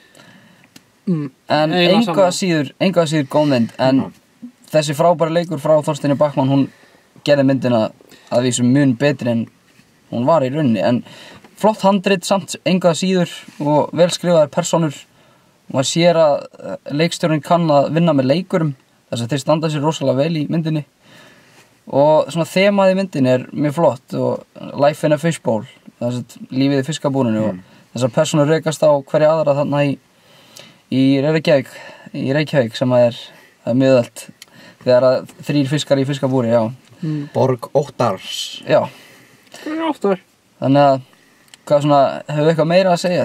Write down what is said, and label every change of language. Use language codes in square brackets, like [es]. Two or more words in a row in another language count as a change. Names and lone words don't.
[is] En engu að síður góð mynd, en þessi frábæri leikur frá Þorsteini Bachmann, hún gerði myndina að vísu mun betri en hún var í rauninni, en flott handrit samt engu að síður og vel skrifaðar persónur og maður sér að leikstjórinn kann að vinna með leikurum þess að þeir standa sér rosalega vel í myndinni og svona þemað í myndinni er mjög flott og [en] life in a fishbowl, [is] þess að lífið í fiskabúrinu og þessar persónur rekast á hverja aðra þarna í Reykjavík sem er mjög öll þegar að 3 fiskar í fiskabúri, já. Borg Óttars. Já. Óttar. Þannig að hvað svona, hefur eitthvað meira að segja?